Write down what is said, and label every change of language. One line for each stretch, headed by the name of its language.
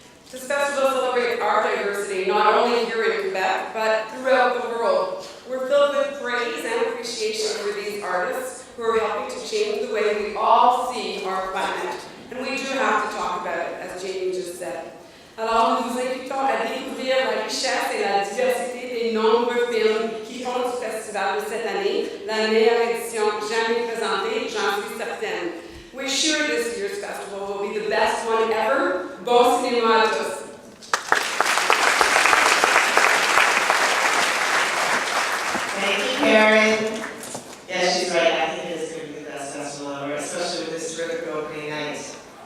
English: This festival celebrates our diversity, not only here in Quebec, but throughout the world. We're filled with praise and appreciation for these artists who are helping to change the way we all see our planet. And we do have to talk about it, as Jamie just said.
French: Alors, nous vous invitons à découvrir la richesse et la diversité des nombreux films qui font du festival de cette année la meilleure édition jamais présentée, j'en suis certaine.
English: We're sure this year's festival will be the best one ever.
French: Bon cinéma à tous.
English: Thank you, Karen. Yeah, she's right. I think it is going to be the best festival ever, especially with this terrific opening night.